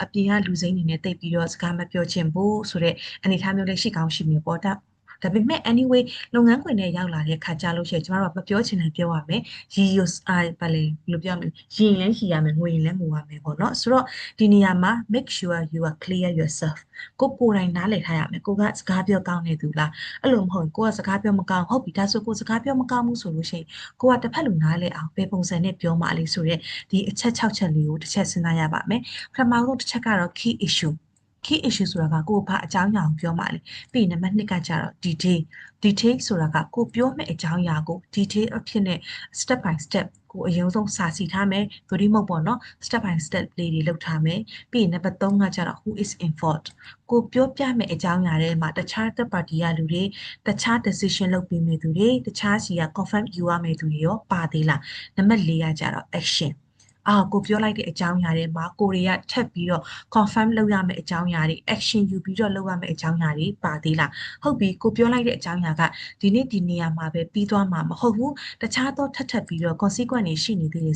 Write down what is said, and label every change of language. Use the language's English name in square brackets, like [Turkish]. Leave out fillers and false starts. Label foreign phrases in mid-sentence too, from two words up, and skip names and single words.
[Burmese] ပြင်ကလူစိမ်းနေနဲ့တိတ်ပြီးတော့စကားမပြောချင်ဘူးဆိုတဲ့အနေအထားမျိုးလေးရှိကောင်းရှိမြင်ပေါ့ဒါပေမဲ့ anyway လုပ်ငန်းခွင်နဲ့ရောက်လာတဲ့ခါကြလို့ရှိရင်ကျမတို့ကမပြောချင်တယ်ပြောရမယ်ရီ ယိုဘာလဲဘယ်လိုပြောမလဲရင်လည်းရှိရမယ်ငွေရင်လည်းငိုရမယ်ပေါ့နော်ဆိုတော့ဒီနေရာမှာ [English] make sure you are clear yourself [Burmese] ကိုယ်တိုင်နားလည်ထားရမယ်ကိုကစကားပြောကောင်းနေသူလားအဲ့လိုမဟုတ်ကိုကစကားပြောမကောင်းဟုတ်ပြီဒါဆိုကိုစကားပြောမကောင်းဘူးဆိုလို့ရှိရင်ကိုကတစ်ဖက်လူနားလည်အောင်ဘယ်ပုံစံနဲ့ပြောမှလဲဆိုတဲ့ဒီအချက်6ချက်လေးကိုတစ်ချက်စဉ်းစားရပါမယ်ပထမဆုံးတစ်ချက်ကတော့ [English] key issue [Burmese] ဆိုတာကကိုဘာအကြောင်းအရာကိုပြောမှလဲပြီးရင်နံပါတ်2ကကျတော့ detail ဆိုတာကကိုပြောမယ့်အကြောင်းအရာကို detail အဖြစ်နဲ့ [English] step by step [Burmese] ကိုအရင် ဆုံးစာစီထားမယ်ဒိုဒီမဟုတ်ပေါ့နော် [English] step by step [Burmese] လေးတွေလုပ်ထားမယ်ပြီးရင်နံပါတ်3ကကျတော့ [English] who is involved [Burmese] ကိုပြောပြမယ့်အကြောင်းအရာတွေမှာတခြား [English] third party [Burmese] ကလူတွေတခြား decision လုပ်ပေးမယ့်သူတွေတခြားစီက confirm ယူရမယ့်သူတွေ ရောပါသေးလားနံပါတ်4ကကျတော့ actionကိုပြောလိုက်တဲ့အကြောင်းအရာတွေမှာကိုရီးယားထပ်ပြီးတော့ confirm လုပ်ရမယ့်အကြောင်းအရာတွေ action ယူပြီးတော့လုပ်ရမယ့်အကြောင်းအရာတွေပါသေးလား ဟုတ်ပြီကိုပြောလိုက်တဲ့အကြောင်းအရာကဒီနေ့ဒီနေရာမှာပဲပြီးသွားမှာမဟုတ်ဘူးတခြားသောထပ်ပြီးတော့ consequence တွေရှိနေသေးတယ်